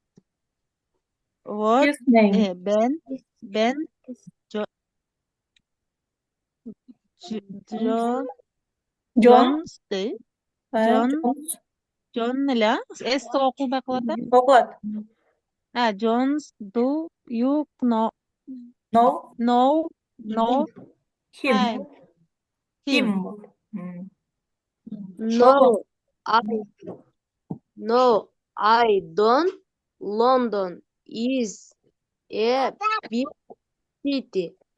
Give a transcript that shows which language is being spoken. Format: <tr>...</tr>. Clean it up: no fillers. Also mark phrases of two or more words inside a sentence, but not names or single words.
<en>What? His name. Ben John John.</en> <ky>John эле эсти окулбай калат да. Окулат.</ky> <en>Jones, do you know Him. him? No, I don't. London is a big city.</en>